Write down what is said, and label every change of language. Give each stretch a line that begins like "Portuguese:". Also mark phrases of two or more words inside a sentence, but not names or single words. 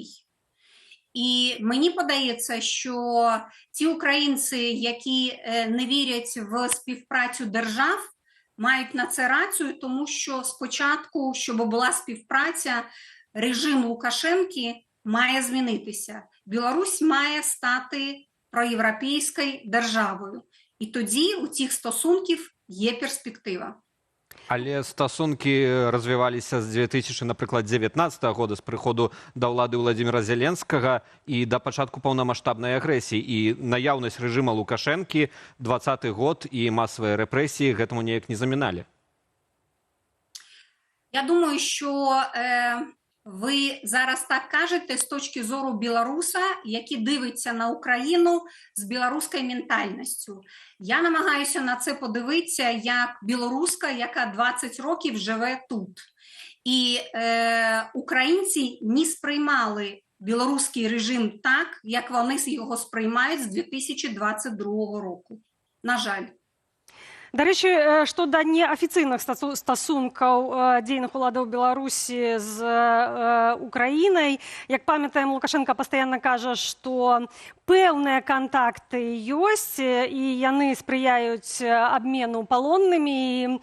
Ukrainian: І мені подається, що ті українці, які не вірять в співпрацю держав, мають на це рацію, тому що спочатку, щоб була співпраця, режим Лукашенки має змінитися. Білорусь має стати проєвропейською державою. І тоді у цих стосунків є перспектива.
Belarusian: Але стасункі развіваліся з 2019 года, з прыходу да ўлады Владимира Зеленскага і да пачатку паўнамаштабнай агрэсіі. І наяўнасць рэжыма Лукашэнкі, 20-й год і масавыя рэпрэсіі гэтаму неяк не заміналі.
Ukrainian: Я думаю, що ви зараз так кажете з точки зору білоруса, який дивиться на Україну з білоруською ментальністю. Я намагаюся на це подивитися як білоруска, яка 20 років живе тут. І українці не сприймали білоруський режим так, як вони його сприймають з 2022 року. На жаль.
Belarusian: Дарэчы, што да неафіцыйных стасункаў дзейных уладаў Беларусі з Украінай, як памятаем, Лукашенко пастаянна кажа, што пэўныя кантакты ёсць і яны спрыяюць абмену палоннымі.